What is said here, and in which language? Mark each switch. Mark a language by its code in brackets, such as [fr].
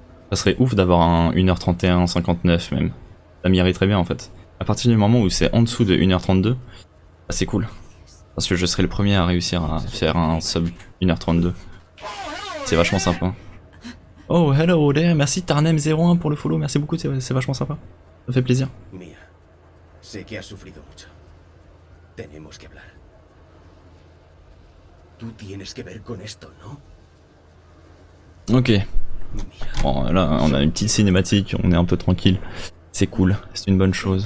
[fr] Ça serait ouf d'avoir un 1h31:59 même. Ça m'irait très bien en fait. À partir du moment où c'est en dessous de 1h32, bah, c'est cool. Parce que je serai le premier à réussir à faire un sub 1h32. C'est vachement sympa. [en] Oh hello there, [fr] merci Tarnem01 pour le follow, merci beaucoup, c'est vachement sympa. Ça fait plaisir. [es] Mia, sé que has sufrido mucho. Tenemos que hablar. Tú tienes que ver con esto, ¿no? Ok. Mira, [fr] Bon, là, on a une petite cinématique, on est un peu tranquille. C'est cool, c'est une bonne chose.